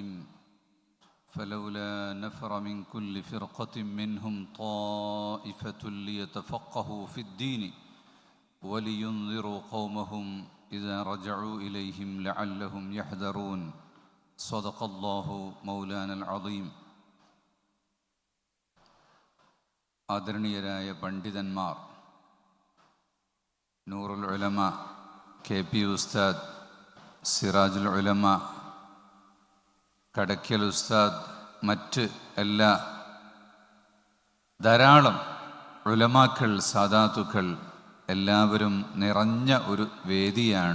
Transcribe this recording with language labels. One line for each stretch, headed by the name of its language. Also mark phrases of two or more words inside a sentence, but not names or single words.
Arabic: فلولا نفر من كل فرقة منهم طائفة ليتفقهوا في الدين ولينذروا قومهم إذا رجعوا إليهم لعلهم يحذرون. صدق الله مولانا العظيم.
Malayalam: ആദരണീയരായ പണ്ഡിതന്മാർ, നൂറുൽ ഉലമ KP ഉസ്താദ്, സിറാജുൽ ഉലമ കടക്കൽ ഉസ്താദ്, മറ്റ് എല്ലാ ധാരാളം ഉലമാക്കൾ, സാദാത്തുക്കൾ എല്ലാവരും നിറഞ്ഞ ഒരു വേദിയാണ്.